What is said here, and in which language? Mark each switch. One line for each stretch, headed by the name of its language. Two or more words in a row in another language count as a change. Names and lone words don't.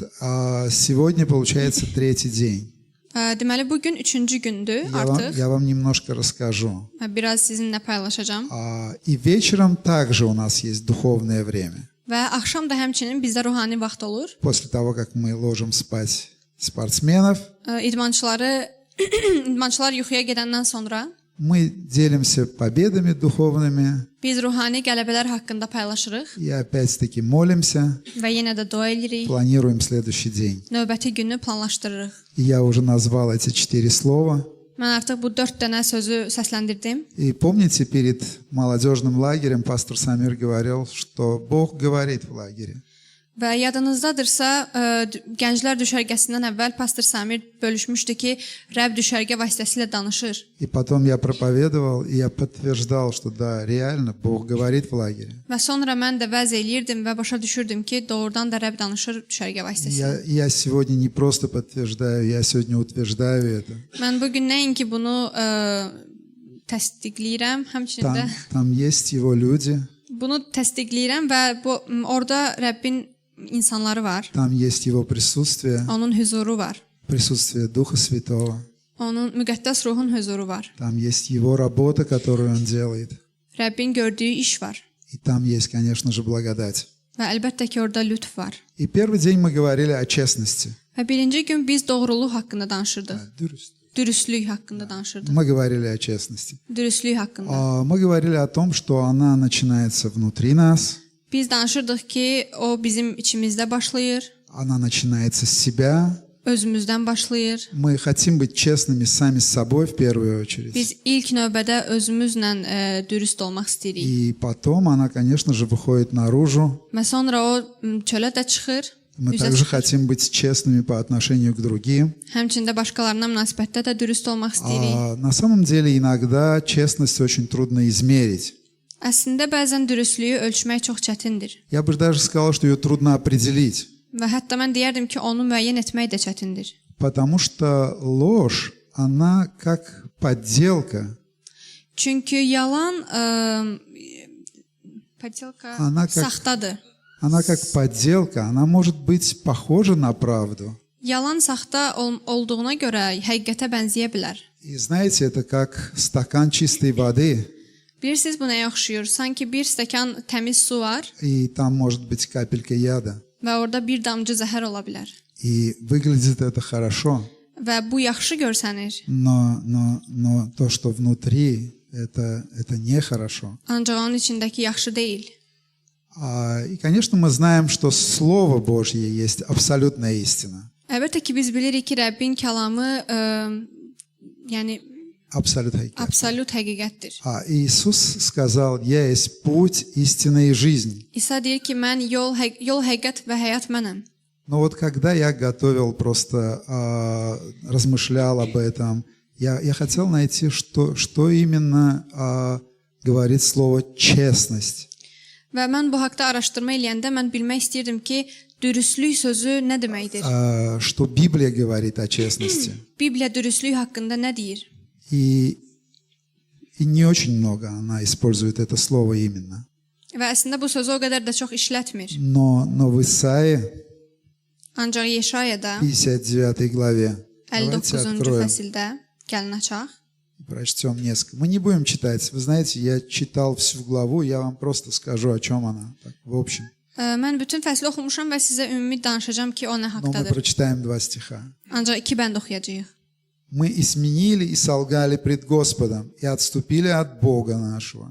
Russian: И вот сегодня получается 3-й день.
Azerbaijani: Deməli bu gün 3-cü gündür artıq.
Russian: Я вам немножко расскажу.
Azerbaijani: Biraz sizinlə paylaşacağam.
Russian: И вечером также у нас есть духовное время.
Azerbaijani: Və axşam da həmçinin bizdə ruhani vaxt olur.
Russian: После того, как мы ложим спать спортсменов,
Azerbaijani: İdmançılar yuxuya gedəndən sonra
Russian: мы делимся победами духовными
Azerbaijani: biz ruhani qələbələr haqqında paylaşırıq
Russian: и опять-таки молимся,
Azerbaijani: və yenə də dua edirik.
Russian: планируем следующий день.
Azerbaijani: Növbəti günü planlaşdırırıq.
Russian: И я уже назвал эти 4 слова.
Azerbaijani: Mən artıq bu 4 dənə sözü səsləndirdim.
Russian: И помните, перед молодежным лагерем пастор Самир говорил, что Бог говорит в лагере.
Azerbaijani: Və yadınızdadırsa, gənclər düşərgəsindən əvvəl pastor Samir bölüşmüşdü ki, Rəbb düşərgə vasitəsilə danışır.
Russian: И потом я проповедовал, и я подтверждал, что да, реально Бог говорит в лагере.
Azerbaijani: Və sonra mən də vəz eləyirdim və başa düşürdüm ki, doğrudan da Rəbb danışır düşərgə vasitəsilə.
Russian: Я сегодня не просто подтверждаю, я сегодня утверждаю это.
Azerbaijani: Mən bugün nəinki bunu təsdiqləyirəm, həmçinin də
Russian: Там есть Его люди.
Azerbaijani: bunu təsdiqləyirəm və orada Rəbbin insanları var.
Russian: Там есть Его присутствие,
Azerbaijani: Onun huzuru var.
Russian: присутствие Духа Святого.
Azerbaijani: Onun müqəddəs ruhun huzuru var.
Russian: Там есть Его работа, которую Он делает.
Azerbaijani: Rəbbin gördüyü iş var.
Russian: И там есть, конечно же, благодать.
Azerbaijani: Və əlbəttə ki, orada lütf var.
Russian: И первый день мы говорили о честности.
Azerbaijani: Və birinci gün biz doğruluq haqqında danışırdıq. Dürüst. Dürüstlük haqqında danışırdıq.
Russian: Мы говорили о честности.
Azerbaijani: Dürüstlük haqqında.
Russian: Мы говорили о том, что она начинается внутри нас.
Azerbaijani: Biz danışırdıq ki, o bizim içimizdə başlayır,
Russian: Она начинается с себя.
Azerbaijani: özümüzdən başlayır.
Russian: Мы хотим быть честными сами с собой в первую очередь.
Azerbaijani: Biz ilk növbədə özümüzlə dürüst olmaq istəyirik.
Russian: И потом она, конечно же, выходит наружу.
Azerbaijani: Və sonra o çölə də çıxır.
Russian: Мы
Azerbaijani: üzə
Russian: также
Azerbaijani: çıxır.
Russian: хотим быть честными по отношению к другим.
Azerbaijani: Həmçində başqalarına münasibətdə də dürüst olmaq istəyirik.
Russian: На самом деле иногда честность очень трудно измерить.
Azerbaijani: Əslində bəzən dürüstlüyü ölçmək çox çətindir.
Russian: Я бы даже сказал, что ее трудно определить.
Azerbaijani: Və hətta mən deyərdim ki, onu müəyyən etmək də çətindir.
Russian: Потому что ложь, она как подделка.
Azerbaijani: Çünki yalan
Russian: Она как-
Azerbaijani: saxtadır.
Russian: Она как подделка, она может быть похожа на правду.
Azerbaijani: Yalan saxta olduğuna görə həqiqətə bənzəyə bilər.
Russian: И знаете, это как стакан чистой воды,
Azerbaijani: Bilirsiniz bu nəyə oxşuyur? Sanki bir stəkan təmiz su var
Russian: и там может быть капелька яда.
Azerbaijani: və orada bir damcı zəhər ola bilər.
Russian: И выглядит это хорошо,
Azerbaijani: Və bu yaxşı görsənir.
Russian: но то, что внутри, это нехорошо.
Azerbaijani: Ancaq onun içindəki yaxşı deyil.
Russian: И, конечно, мы знаем, что Слово Божье есть абсолютная истина.
Azerbaijani: Əlbəttə ki, biz bilirik ki, Rəbbin kəlamı yəni Absolut həqiqət. absolut həqiqətdir.
Russian: Иисус сказал: «Я есть путь, истина и жизнь».
Azerbaijani: İsa deyir ki, mən yol, həqiqət və həyat mənəm.
Russian: Но вот когда я готовил, просто размышлял об этом, я хотел найти, что именно говорит слово «честность».
Azerbaijani: Və mən bu haqqda araşdırma eləyəndə mən bilmək istəyirdim ki, dürüstlük sözü nə deməkdir?
Russian: Что Библия говорит о честности.
Azerbaijani: Bibliya dürüstlük haqqında nə deyir?
Russian: И не очень много она использует это слово именно.
Azerbaijani: Və əslində bu sözü o qədər də çox işlətmir.
Russian: Но в Исаии,
Azerbaijani: Ancaq Yeşayada
Russian: 59 главе, давайте
Azerbaijani: 59-cu
Russian: откроем,
Azerbaijani: fəsildə gəlin açaq.
Russian: прочтем несколько. Мы не будем читать. Вы знаете, я читал всю главу, я вам просто скажу, о чем она, так, в общем.
Azerbaijani: Mən bütün fəsli oxumuşam və sizə ümumi danışacağam ki, o nə
Russian: Но мы
Azerbaijani: haqqdadır.
Russian: прочитаем 2 стиха.
Azerbaijani: Ancaq 2 bənd oxuyacağıq.
Russian: Мы изменили и солгали пред Господом, и отступили от Бога нашего.